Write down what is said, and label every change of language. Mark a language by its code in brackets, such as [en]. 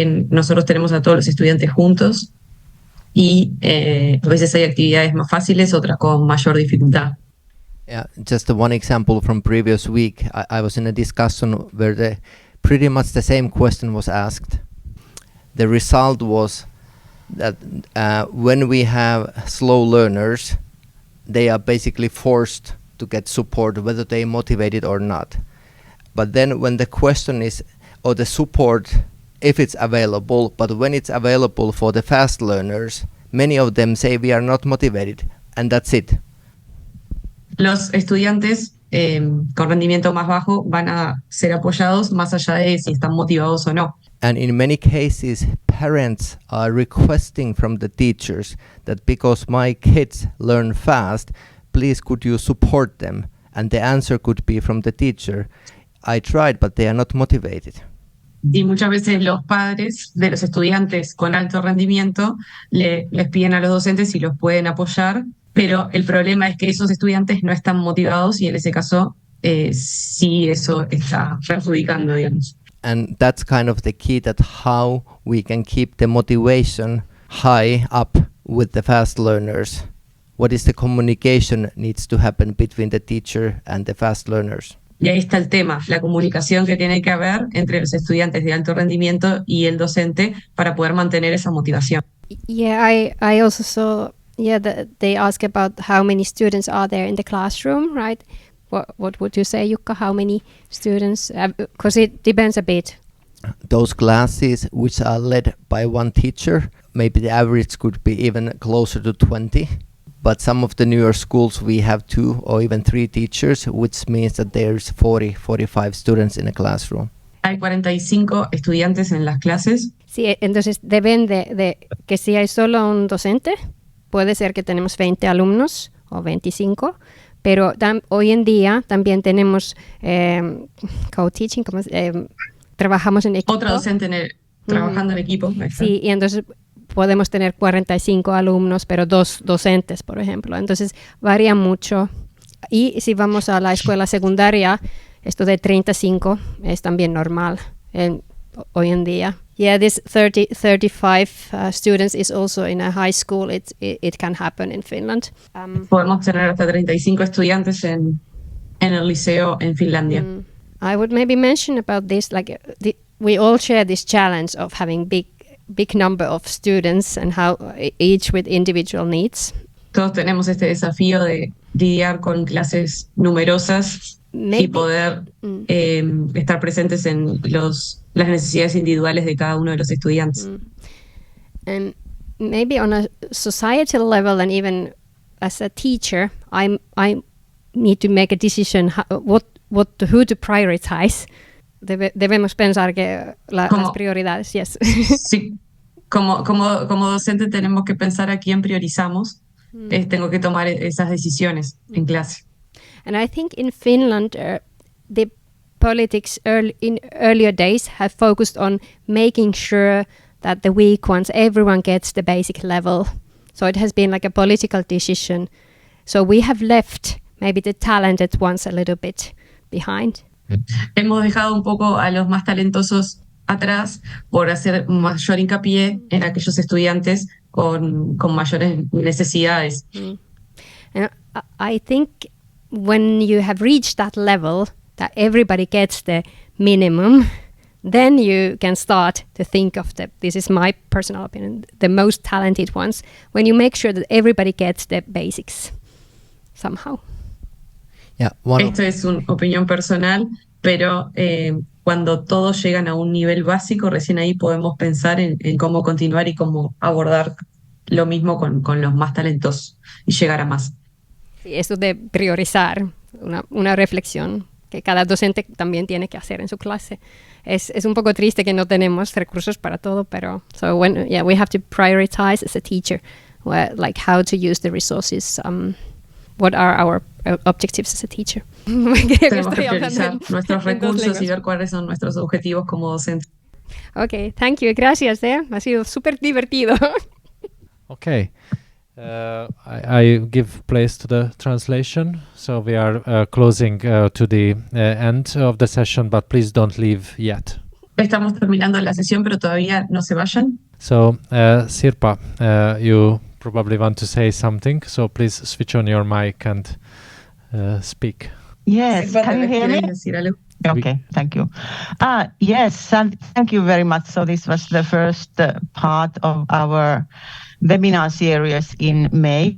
[es] Nosotros tenemos a todos los estudiantes juntos y a veces hay actividades más fáciles, otras con mayor dificultad. [en] Yeah, just one example from previous week. I was in a discussion where pretty much the same question was asked. The result was that when we have slow learners, they are basically forced to get support, whether they are motivated or not. But then when the question is, or the support, if it's available, but when it's available for the fast learners, many of them say we are not motivated, and that's it. [es] Los estudiantes con rendimiento más bajo van a ser apoyados más allá de si están motivados o no. [en] And in many cases, parents are requesting from the teachers that because my kids learn fast, please could you support them? And the answer could be from the teacher, I tried, but they are not motivated. [es] Y muchas veces los padres de los estudiantes con alto rendimiento les piden a los docentes si los pueden apoyar, pero el problema es que esos estudiantes no están motivados y en ese caso sí eso está perjudicando, digamos. [en] And that's kind of the key, that how we can keep the motivation high up with the fast learners. What is the communication needs to happen between the teacher and the fast learners? [es] Y ahí está el tema, la comunicación que tiene que haber entre los estudiantes de alto rendimiento y el docente para poder mantener esa motivación. [en] Yeah, I also saw that they ask about how many students are there in the classroom, right? What would you say, Jukka? How many students? Because it depends a bit. Those classes which are led by one teacher, maybe the average could be even closer to 20. But some of the newer schools we have 2 or even 3 teachers, which means that there's 40, 45 students in a classroom. [es] Hay 45 estudiantes en las clases. Sí, entonces depende de que si hay solo un docente, puede ser que tenemos 20 alumnos o 25, pero hoy en día también tenemos co-teaching, trabajamos en equipo. Otra docente trabajando en equipo. Sí, y entonces podemos tener 45 alumnos, pero 2 docentes, por ejemplo. Entonces varía mucho. Y si vamos a la escuela secundaria, esto de 35 es también normal hoy en día. [en] Yeah, this 35 students is also in a high school. It can happen in Finland. [es] Podemos tener hasta 35 estudiantes en el liceo en Finlandia. [en] I would maybe mention about this, like we all share this challenge of having big number of students and how each with individual needs. [es] Todos tenemos este desafío de lidiar con clases numerosas y poder estar presentes en las necesidades individuales de cada uno de los estudiantes. [en] And maybe on a societal level and even as a teacher, I need to make a decision who to prioritize. [es] Debemos pensar que las prioridades, yes. Sí, como docente tenemos que pensar a quién priorizamos. Tengo que tomar esas decisiones en clase. [en] And I think in Finland, the politics in earlier days have focused on making sure that the weak ones, everyone gets the basic level. So it has been like a political decision. So we have left maybe the talented ones a little bit behind. [es] Hemos dejado un poco a los más talentosos atrás por hacer mayor hincapié en aquellos estudiantes con mayores necesidades. [en] And I think when you have reached that level, that everybody gets the minimum, then you can start to think of this is my personal opinion, the most talented ones, when you make sure that everybody gets the basics somehow. Yeah, [es] Esto es una opinión personal, pero cuando todos llegan a un nivel básico, recién ahí podemos pensar en cómo continuar y cómo abordar lo mismo con los más talentosos y llegar a más. Sí, eso de priorizar, una reflexión que cada docente también tiene que hacer en su clase. Es un poco triste que no tenemos recursos para todo, pero [en] we have to prioritize as a teacher like how to use the resources. What are our objectives as a teacher? [es] Tenemos que priorizar nuestros recursos y ver cuáles son nuestros objetivos como docentes. [en] Okay, thank you. [es] Gracias. Ha sido súper divertido. [en] Okay. I give place to the translation. So we are closing to the end of the session, but please don't leave yet. Estamos terminando la sesión, pero todavía no se vayan. So, Sirpa, you probably want to say something, so please switch on your mic and speak. Yes, can you hear me? Okay, thank you. Yes, and thank you very much. So this was the first part of our webinar series in May.